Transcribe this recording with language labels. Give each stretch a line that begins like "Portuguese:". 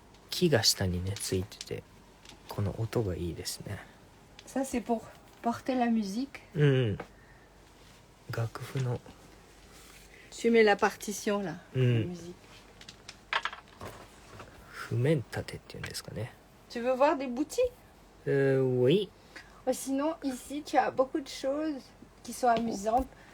Japanese: 木が下にねついてて、この音がいいですね。
French: Ça, c'est pour porter la musique.
Japanese: うんうん。楽譜の
French: Tu mets la partition là. La Mm. musique.
Japanese: 譜面立てっていうんですかね。
French: Tu veux voir des boutiques? Oui. Sinon, ici, tu as beaucoup de choses qui sont amusantes.